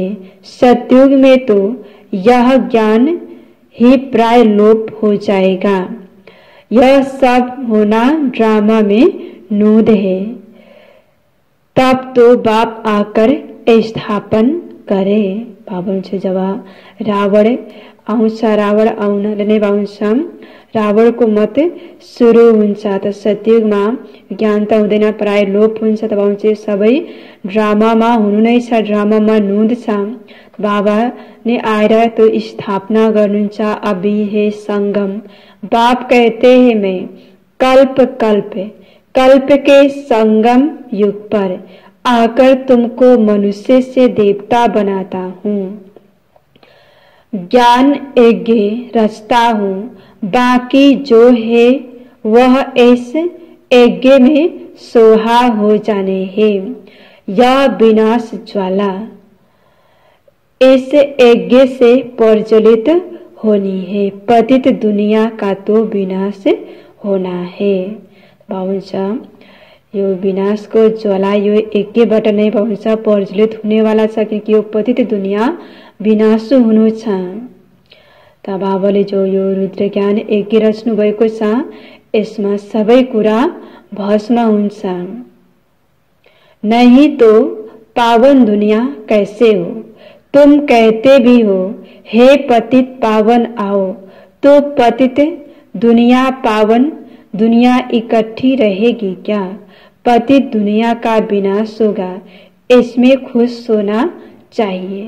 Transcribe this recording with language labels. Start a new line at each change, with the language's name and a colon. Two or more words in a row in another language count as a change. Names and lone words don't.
Hindi: सतयुग में तो यह ज्ञान ही प्राय लोप हो जाएगा। यह सब होना ड्रामा में नूद है। तब तो बाप आकर स्थापन करे।
Nepali: बाबा जब रावण आउँछ, रावण आउनाले नै आउँछ रावणको मत सुरु हुन्छ। त सतयुगमा ज्ञान त हुँदैन, प्राय लोप हुन्छ। तब आउँछ सबै ड्रामामा हुनु नै छ, ड्रामामा नुद छ। बाबा ने आएर तो स्थापना गर्नुहुन्छ अभी है संगम।
Hindi: बाप कहते हैं मैं कल्प कल्प कल्प के संगम युग पर आकर तुमको मनुष्य से देवता बनाता हूँ। ज्ञान यज्ञ रचता हूँ, बाकी जो है वह इस यज्ञ में सोहा हो जाने है। यह विनाश ज्वाला इस यज्ञ से प्रज्वलित होनी है। पतित दुनिया का तो विनाश होना है।
Nepali: भावुन्छ यो विनाशको ज्वाला यो यज्ञबाट नै भावुन्छ प्रज्वलित हुनेवाला छ, किनकि यो पतित दुनिया विनाश हुनु छ। त बाबाले जो यो रुद्र ज्ञान यज्ञ रच्नु भएको छ, यसमा सबै कुरा भस्म हुन्छ।
Hindi: नहीं तो पावन दुनिया कैसे हो? तुम कहते भी हो हे पतित पावन आओ, तो पतित दुनिया पावन दुनिया इकट्ठी रहेगी क्या? पतित दुनिया का विनाश होगा, इसमें खुश होना चाहिए।